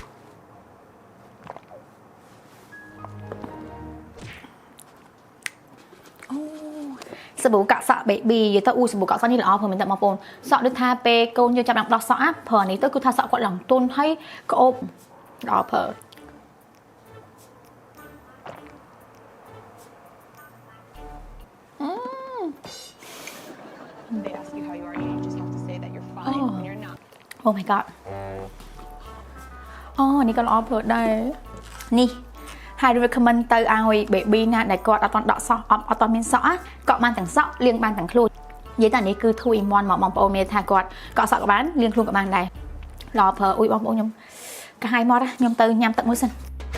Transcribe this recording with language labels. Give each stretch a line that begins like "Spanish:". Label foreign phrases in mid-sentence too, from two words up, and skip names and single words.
Khmer: សាប៊ូកាក់សក់ baby និយាយទៅសាប៊ូកាក់សក់នេះល្អព្រោះមែនតើបងប្អូនសក់ដូចថាពេលកូនយើងចាប់ដល់ដោះសក់ប្រើនេះទៅគឺថាសក់គាត់ឡើងទន់ហើយក្អូបល្អប្រើ
English: They ask you how you are, you just have to say that you're fine when you're not. Oh my god.
Khmer: នេះក៏ល្អព្រោះដែរនេះហើយ recommend ទៅឲ្យ baby ណាដែលគាត់អត់ទាន់ដកសក់អត់ទាន់មានសក់កក់បានទាំងសក់លាងបានទាំងខ្លួននិយាយតែនេះគឺ 2 in 1 មកបងប្អូនមានថាគាត់កក់សក់ក៏បានលាងខ្លួនក៏បានដែរល្អព្រោះអ៊ុយបងប្អូនខ្ញុំកាហាយមកខ្ញុំទៅញ៉ាំទឹកមួយសិន